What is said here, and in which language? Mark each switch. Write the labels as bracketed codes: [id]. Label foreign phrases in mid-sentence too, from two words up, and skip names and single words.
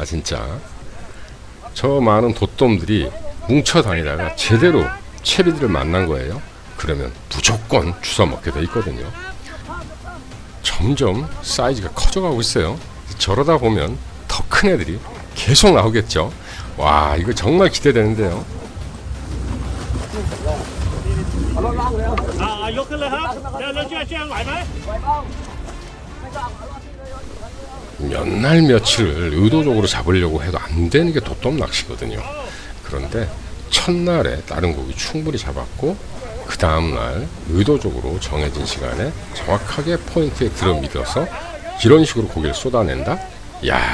[ko] 진짜 저 많은 돛돔들이 뭉쳐 다니다가 제대로 채비들을 만난 거예요. 그러면 무조건 주워 먹게 돼 있거든요. 점점 사이즈가 커져가고 있어요. 저러다 보면 더 큰 애들이 계속 나오겠죠. 와, 이거 정말 기대되는데요. [th] ยกขึ้นเลยครับเดี๋ยวช่วยไหวไหม [ko] 몇 날 며칠을 의도적으로 잡으려고 해도 안 되는 게 돛돔 낚시거든요. 그런데 첫날에 다른 고기 충분히 잡았고 그 다음날 의도적으로 정해진 시간에 정확하게 포인트에 들어밀어서 이런 식으로 고기를 쏟아낸다?